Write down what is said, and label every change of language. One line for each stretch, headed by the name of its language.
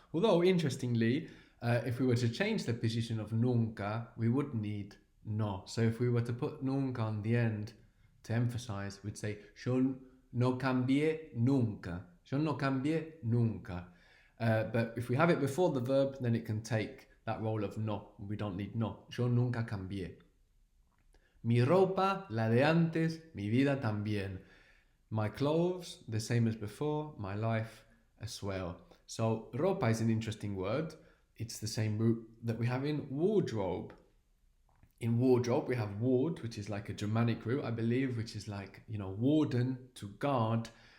English: Although, interestingly, if we were to change the position of nunca, we would need no. So if we were to put nunca on the end to emphasize, we'd say
Spanish: yo no cambié nunca. Yo no cambié nunca.
English: But if we have it before the verb, then it can take that role of no. We don't need no.
Spanish: Yo nunca cambié. Mi ropa, la de antes, mi vida también.
English: My clothes, the same as before, my life as well. So ropa is an interesting word. It's the same root that we have in wardrobe. In wardrobe, we have ward, which is like a Germanic root, I believe, which is like, warden, to guard.